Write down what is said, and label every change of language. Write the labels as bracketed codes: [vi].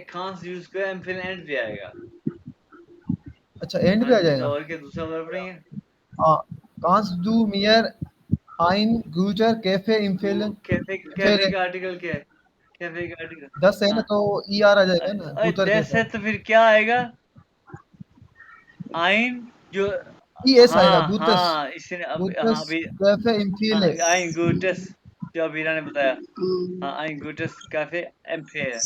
[hi] पे can't use करो, empfehlen and भी आएगा। अच्छा एंड हाँ पे आ जी, जाएगा। और क्या दूसरा वर्ब नहीं है? [de] kannst du mir ein guter Cafe empfehlen? [hi] Cafe का आर्टिकल क्या है? कैफे का आर्टिकल 10 है ना, हाँ, तो ER आ जाएगा ना, अरे गुटर 10 कैफे। है तो फिर क्या आएगा? आइन जो, ES आएगा, हाँ गुटस हाँ, इसने अब हाँ गुटस अभी, कैफे हाँ empfehlen। आइन गुटस, जो अबीरा ने बताया। हाँ आइन गुटस कैफे एम्फेयर।